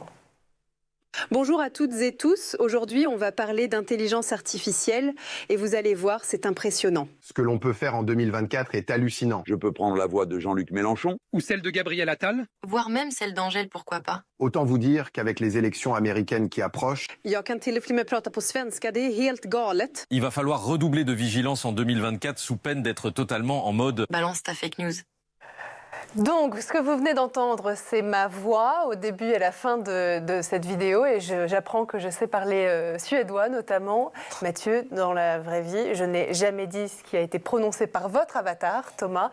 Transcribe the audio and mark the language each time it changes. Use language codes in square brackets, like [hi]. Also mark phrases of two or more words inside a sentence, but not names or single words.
[fr] Bonjour à toutes et tous. Aujourd'hui, on va parler d'intelligence artificielle et vous allez voir, c'est impressionnant. Ce que l'on peut faire en 2024 est hallucinant. Je peux prendre la voix de Jean-Luc Mélenchon. Ou celle de Gabriel Attal. Voire même celle d'Angèle, pourquoi pas. Autant vous dire qu'avec les élections américaines qui approchent... [sv] Jag kan till och med prata på svenska, det är helt galet. [fr] Il va falloir redoubler de vigilance en 2024 sous peine d'être totalement en mode... Balance ta [en] fake news. [fr] Donc, ce que vous venez d'entendre, c'est ma voix au début et à la fin de cette vidéo. Et j'apprends que je sais parler suédois, notamment. Mathieu, dans la vraie vie, je n'ai jamais dit ce qui a été prononcé par votre avatar, Thomas.